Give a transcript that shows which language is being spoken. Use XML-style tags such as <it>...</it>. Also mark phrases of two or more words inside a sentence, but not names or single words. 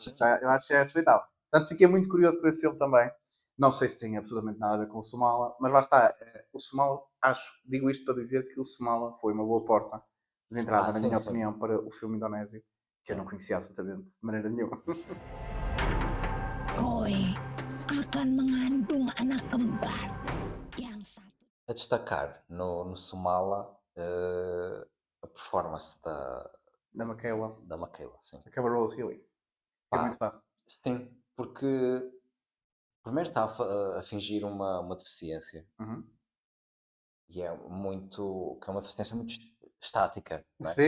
<pt>sim. Eu acho que já é respeitável. Portanto, fiquei muito curioso por esse filme também. Não sei se tem absolutamente nada a ver com o Somala, mas lá está. O Somala, digo isto para dizer que o Somala foi uma boa porta de entrada, na Sim, minha sim. opinião, para o filme indonésio, que eu não conhecia absolutamente de maneira nenhuma.</pt> <id>Roy akan mengandung anak kembar yang satu.</id> <pt>A destacar no Somala a performance Da Michaela, da Michaela, sim. aquela Rose Healy. Fiquei Pá, muito fã. sim, porque primeiro está a fingir uma deficiência Uhum. e é muito, que é uma deficiência muito estática, não é?</pt>